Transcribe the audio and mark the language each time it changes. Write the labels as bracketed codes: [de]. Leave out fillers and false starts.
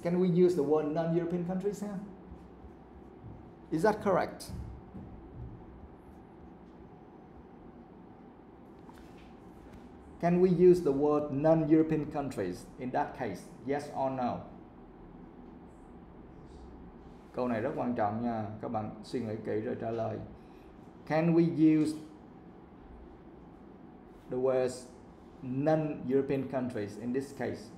[en] Can we use the word non-European countries here? Is that correct? Can we use the word non-European countries in that case? Yes or no? [vi] Câu này rất quan trọng nha. Các bạn suy nghĩ kỹ rồi trả lời. [en] Can we use the words non-European countries in this case?